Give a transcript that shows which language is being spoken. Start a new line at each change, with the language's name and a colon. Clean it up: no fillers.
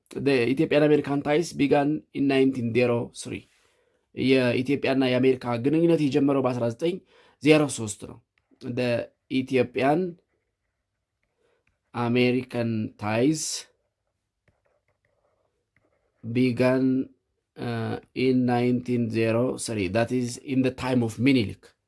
English: The Ethiopian American ties began in 1903.
Amharic: የኢትዮጵያና የአሜሪካ ግንኙነት የጀመረው በ1903 ነው።
English: The Ethiopian American ties began in 1903. That is in the time of Minilik.